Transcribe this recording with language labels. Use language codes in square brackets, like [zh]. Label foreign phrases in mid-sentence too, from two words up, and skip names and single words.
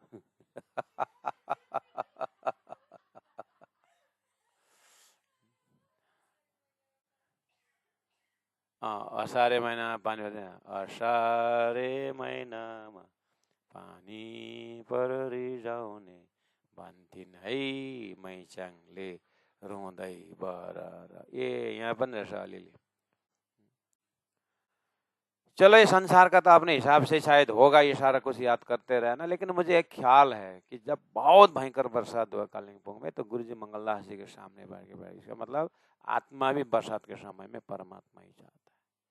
[ne] असारे महिनामा पानी पर्दैन। असारे महिनामा पानी परिजाउने भन्थिन् है मैचाङले रुँदै बरर। ए यहाँ पनि रहेछ अलिअलि। [hi] चलो ये संसार का तो अपने हिसाब से शायद होगा, ये सारा कुछ याद करते रहना, लेकिन मुझे एक ख्याल है कि जब बहुत भयंकर बरसात हुआ कालिम्पोंग में तो गुरुजी मंगलदास जी के सामने बैठ के इसका मतलब आत्मा भी बरसात के समय में परमात्मा ही चाहता है।